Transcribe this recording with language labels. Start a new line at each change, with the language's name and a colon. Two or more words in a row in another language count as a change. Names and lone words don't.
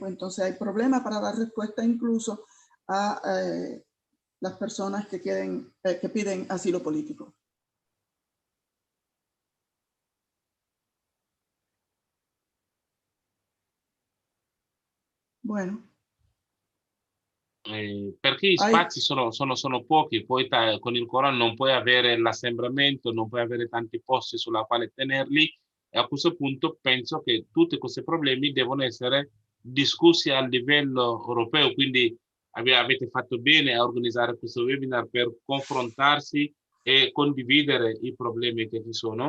Spanish: Entonces hay problemas para dar respuesta incluso a las personas que piden asilo político. Bueno.
Italian: Perché gli spazi sono pochi, poi con il Corano non puoi avere l'assembramento, non puoi avere tanti posti sulla quale tenerli e a questo punto penso che tutti questi problemi devono essere discussi a livello europeo, quindi avete fatto bene a organizzare questo webinar per confrontarsi e condividere i problemi che ci sono.